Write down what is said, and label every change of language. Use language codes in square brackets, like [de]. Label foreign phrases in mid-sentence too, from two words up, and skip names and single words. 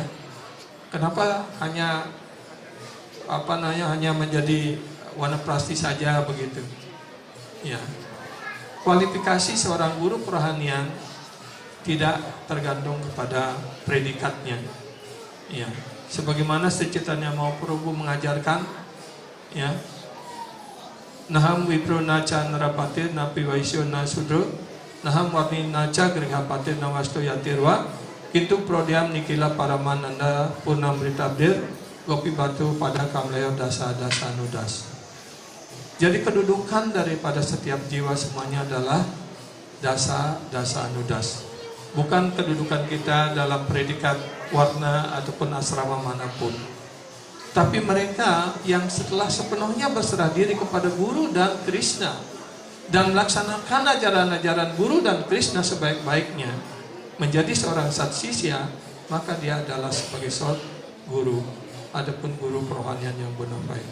[id] Kenapa hanya hanya menjadi wanaprasti saja begitu? Ya. Kualifikasi seorang guru kerohanian tidak tergantung kepada predikatnya. Ya. Sebagaimana Sri Chaitanya Mahaprabhu mengajarkan, ya. [sa] नाहं विप्रो न च नरपतिर्नापि वैश्यो न शूद्रो नाहं वर्णी न च गृहपतिर्नो वनस्थो यतिर्वा किन्तु प्रोद्यन्निखिलपरमानन्दपूर्णामृताब्धेर्गोपीभर्तुः पदकमलयोर्दासदासानुदासः. [id] Jadi kedudukan daripada setiap jiwa semuanya adalah [sa] दास दासानुदासः. [id] Bukan kedudukan kita dalam predikat warna ataupun asrama manapun. Tapi mereka yang setelah sepenuhnya berserah diri kepada Guru dan Krishna dan melaksanakan ajaran-ajaran Guru dan Krishna sebaik-baiknya, menjadi seorang satsisya, maka dia adalah sebagai seorang guru, adapun guru kerohanian yang bonafide.